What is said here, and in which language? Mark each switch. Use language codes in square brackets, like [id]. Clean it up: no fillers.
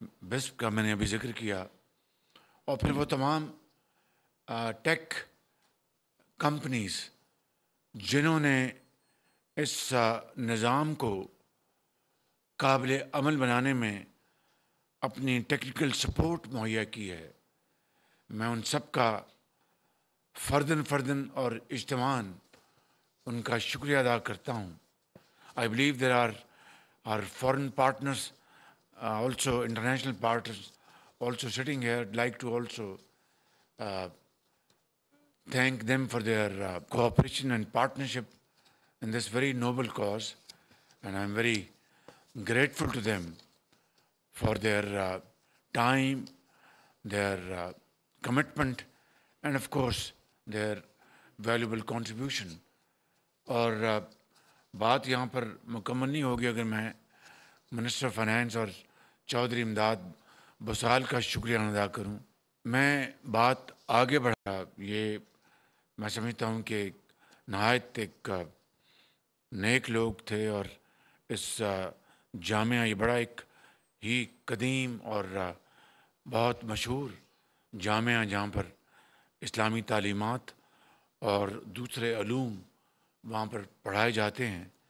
[ur] بسپ کا میں نے ابھی ذکر کیا، اور پھر وہ تمام ٹیک کمپنیز جنہوں نے اس نظام کو قابل عمل بنانے میں اپنی ٹیکنیکل سپورٹ مہیا کی ہے، میں ان سب کا فرداً اور اجتماعاً ان کا شکریہ ادا کرتا ہوں. [en] I believe there are our foreign partners, also international partners also sitting here. I'd like to also thank them for their cooperation and partnership in this very noble cause, and I'm very grateful to them for their time, their commitment, and of course their valuable contribution. [ur] اور بات یہاں پر مکمل نہیں ہوگی اگر میں minister finance اور چودھری امداد بسال کا شکریہ ادا کروں. میں بات آگے بڑھا، یہ میں سمجھتا ہوں کہ نہایت ایک نیک لوگ تھے، اور اس جامعہ، یہ بڑا ایک ہی قدیم اور بہت مشہور جامعہ جہاں پر اسلامی تعلیمات اور دوسرے علوم وہاں پر پڑھائے جاتے ہیں.